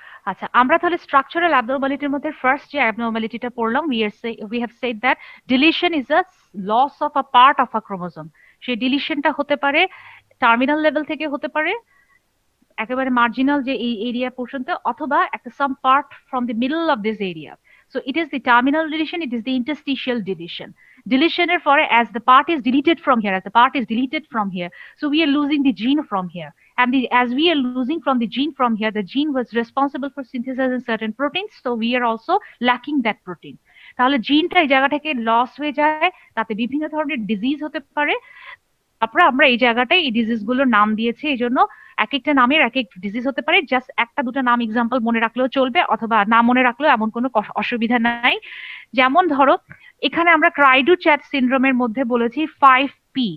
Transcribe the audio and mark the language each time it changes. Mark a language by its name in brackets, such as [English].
[Bangla] আচ্ছা, আমরা তাহলে স্ট্রাকচারাল অ্যাবনর্মালিটির মধ্যে ফার্স্ট যে অ্যাবনর্মালিটিটা পড়লাম, [English] We have said that deletion is a loss of a part of a chromosome. [Bangla] সেই ডিলিশনটা হতে পারে টার্মিনাল লেভেল থেকে, হতে পারে একেবারে মার্জিনাল যে এই এরিয়া পর্যন্ত, অথবা একটা [English] Some part from the middle of this area. So it is the terminal deletion, it is the interstitial deletion. [Bangla] ডিলিশনের পরে [English] as the part is deleted from here, as the part is deleted from here, so we are losing the gene from here, and as we are losing from the gene from here, the gene was responsible for synthesizing certain proteins, so we are also lacking that protein. [Bangla] তাহলে জিনটা এই জায়গা থেকে loss হয়ে যায়, তাতে বিভিন্ন ধরনের ডিজিজ হতে পারে। তারপরে আমরা এই জায়গাটায় এই ডিজিজ গুলোর নাম দিয়েছি, এই জন্য এক একটা নামের এক এক ডিজিজ হতে পারে। জাস্ট একটা দুটো নাম এক্সাম্পল মনে রাখলেও চলবে, অথবা না মনে রাখলেও এমন কোনো অসুবিধা নাই। যেমন ধরো এখানে আমরা ক্রাইডু চ্যাট সিনড্রোমের মধ্যে বলেছি 5P।